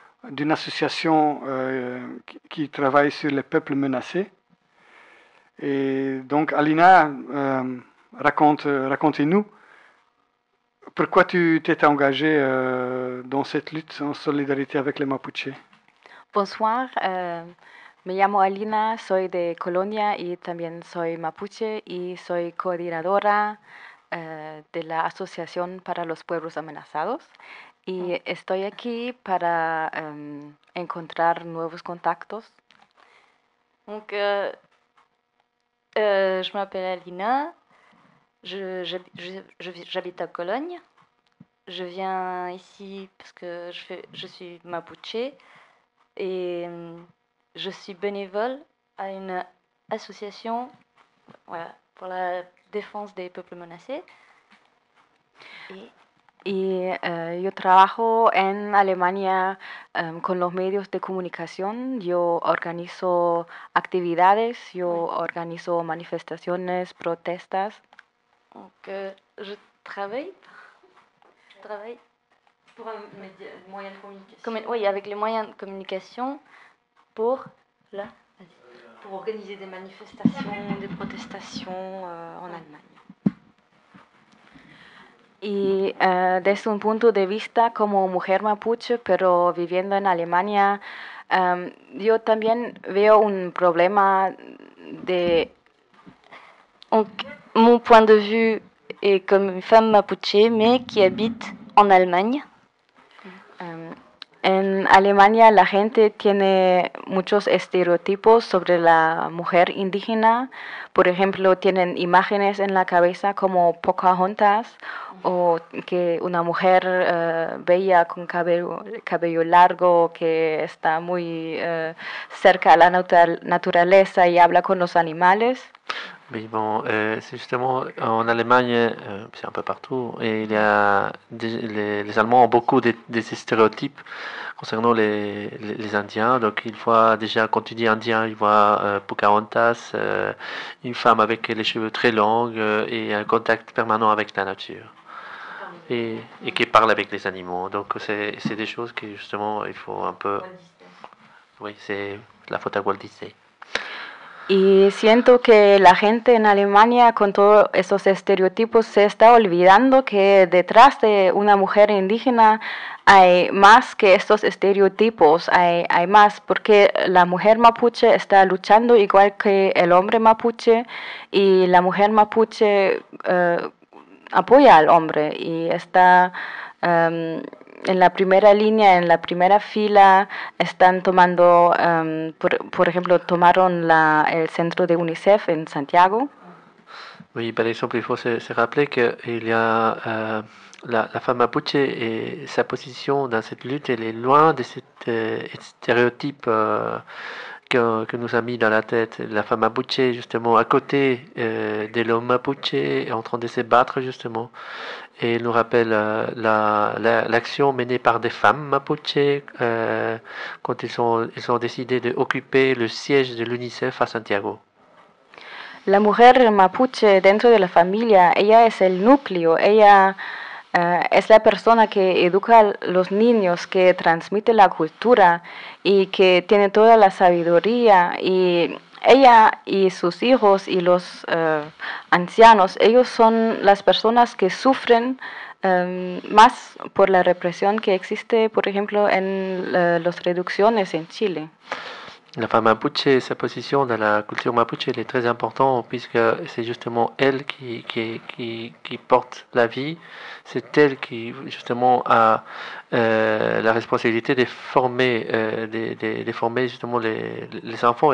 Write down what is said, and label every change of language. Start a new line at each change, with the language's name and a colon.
French: d'une association qui travaille sur les peuples menacés. Et donc, Alina, racontez-nous pourquoi tu t'es engagée dans cette lutte en solidarité avec les Mapuches. Bonsoir.
Spanish: Me llamo Alina, soy de Colombia y también soy mapuche y soy coordinadora de la Asociación para los Pueblos Amenazados. Y estoy aquí para encontrar nuevos contactos.
French: Donc, je m'appelle Alina, j'habite à Cologne. Je viens ici parce que je suis mapuche et... Je suis bénévole à une association voilà, pour la défense des peuples menacés. Et je travaille en Allemagne avec les médias de communication. Je organise des activités, je organise des manifestations, des protestes. Donc, je travaille. Je travaille. Pour un moyen de communication. Oui, avec les moyens de communication. Pour, là, pour organiser des manifestations, des protestations en Allemagne.
Spanish: Et desde un punto de vista como mujer mapuche, pero viviendo en Alemania, yo también veo un problema de...
French: Donc, mon point de vue est comme une femme mapuche, mais qui habite en Allemagne.
Spanish: En Alemania la gente tiene muchos estereotipos sobre la mujer indígena. Por ejemplo, tienen imágenes en la cabeza como Pocahontas o que una mujer bella con cabello largo que está muy cerca a la naturaleza y habla con los animales.
French: Oui, bon, c'est justement en Allemagne, c'est un peu partout, et il y a les Allemands ont beaucoup des stéréotypes concernant les Indiens. Donc, une fois déjà, quand tu dis Indien, ils voient Pocahontas, une femme avec les cheveux très longs et un contact permanent avec la nature et qui parle avec les animaux. Donc, c'est des choses que justement il faut un peu. Oui, c'est la faute à Walt Disney.
Spanish: Y siento que la gente en Alemania con todos esos estereotipos se está olvidando que detrás de una mujer indígena hay más que estos estereotipos, hay más, porque la mujer mapuche está luchando igual que el hombre mapuche y la mujer mapuche apoya al hombre y está... En la primera línea, en la primera fila, están tomando, por ejemplo, tomaron el centro de UNICEF en Santiago.
French: Oui, par exemple, il faut se rappeler que il y a la femme mapuche et sa position dans cette lutte, elle est loin de cette stéréotype que nous a mis dans la tête. La femme mapuche, justement, à côté de l'homme mapuche, en train de se battre, justement. Et elle nous rappelle l'action menée par des femmes mapuche quand ils ont décidé d'occuper le siège de l'UNICEF à Santiago.
Spanish: La mujer mapuche dentro de la familia, ella es el núcleo, ella es la persona que educa a los niños, que transmite la cultura y que tiene toda la sabiduría. Y ella y sus hijos y los ancianos, ellos son las personas que sufren más por la represión que existe, por ejemplo, en las reducciones en Chile.
French: La femme mapuche, sa position dans la culture mapuche, elle est très importante puisque c'est justement elle qui porte la vie. C'est elle qui justement a la responsabilité de former, justement les enfants.